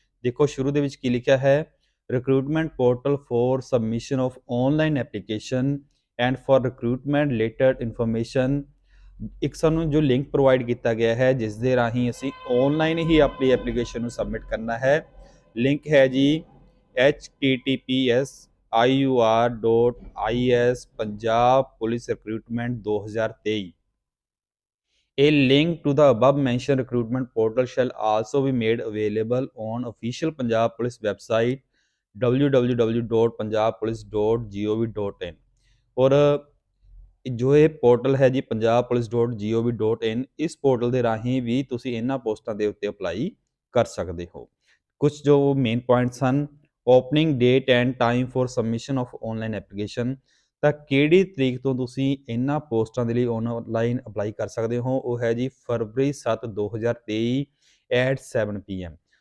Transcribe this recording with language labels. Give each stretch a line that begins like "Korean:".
Punjabi: ਦੇਖੋ, ਸ਼ੁਰੂ ਦੇ ਵਿੱਚ ਕੀ ਲਿਖਿਆ ਹੈ,
English: Recruitment portal for submission of online application and for recruitment related information.
Punjabi: ਇੱਕ ਸਾਨੂੰ ਜੋ ਲਿੰਕ ਪ੍ਰੋਵਾਈਡ ਕੀਤਾ ਗਿਆ ਹੈ ਜਿਸ ਦੇ ਰਾਹੀਂ ਅਸੀਂ ਆਨਲਾਈਨ ਹੀ ਆਪਣੀ ਐਪਲੀਕੇਸ਼ਨ ਨੂੰ ਸਬਮਿਟ ਕਰਨਾ ਹੈ। ਲਿੰਕ ਹੈ ਜੀ https://iur.is punjab police recruitment 2023।
English: A link to the above mentioned recruitment portal shall also be made available on official Punjab Police website www.punjabpolice.gov.in।
Punjabi: और ਜੋ ਇਹ ਪੋਰਟਲ ਹੈ ਜੀ punjabpolice.gov.in, ਇਸ ਪੋਰਟਲ ਦੇ ਰਾਹੀਂ ਵੀ ਤੁਸੀਂ ਇਹਨਾਂ ਪੋਸਟਾਂ ਦੇ ਉੱਤੇ ਅਪਲਾਈ ਕਰ ਸਕਦੇ ਹੋ। ਕੁਝ ਜੋ ਮੇਨ ਪੁਆਇੰਟਸ ਹਨ,
English: Opening date and time for submission of online application.
Punjabi: ਤਾਂ ਕਿਹੜੀ ਤਰੀਕ ਤੋਂ ਤੁਸੀਂ ਇਹਨਾਂ ਪੋਸਟਾਂ ਦੇ ਲਈ ਆਨਲਾਈਨ ਅਪਲਾਈ ਕਰ ਸਕਦੇ ਹੋ, ਉਹ ਹੈ ਜੀ ਫਰਵਰੀ 7 2023 ਐਟ 7 PM।